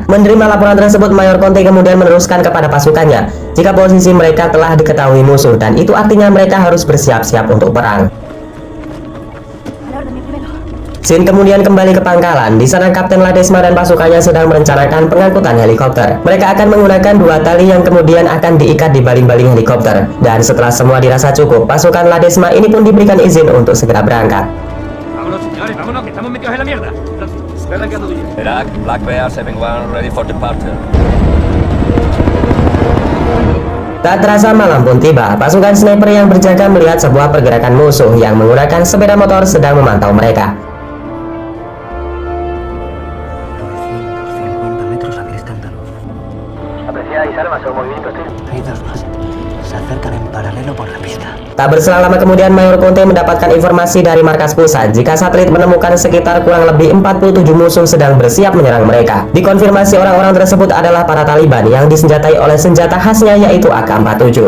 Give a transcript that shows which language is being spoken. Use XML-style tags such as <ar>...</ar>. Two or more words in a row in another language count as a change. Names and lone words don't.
<id>Menerima laporan tersebut, Mayor Conte kemudian meneruskan kepada pasukannya jika posisi mereka telah diketahui musuh dan itu artinya mereka harus bersiap-siap untuk perang. Sin kemudian kembali ke pangkalan. Di sana Kapten Ladesma dan pasukannya sedang merencanakan pengangkutan helikopter. Mereka akan menggunakan dua tali yang kemudian akan diikat di baling-baling helikopter. Dan setelah semua dirasa cukup, pasukan Ladesma ini pun diberikan izin untuk segera berangkat.</id> <en>Black Bear 71 ready for departure.</en> <id>Tak terasa malam pun tiba. Pasukan sniper yang berjaga melihat sebuah pergerakan musuh yang menggunakan sepeda motor sedang memantau mereka.</id> <es>950 metros a aquel escándalo. ¿Apreciáis armas o movimiento hostil? Hay dos más. Se acercan en paralelo por la pista.</es> <id>Tak berselang lama kemudian Mayor Conte mendapatkan informasi dari markas pusat jika satelit menemukan sekitar kurang lebih 47 musuh sedang bersiap menyerang mereka. Dikonfirmasi orang-orang tersebut adalah para Taliban yang disenjatai oleh senjata khasnya yaitu AK-47.</id>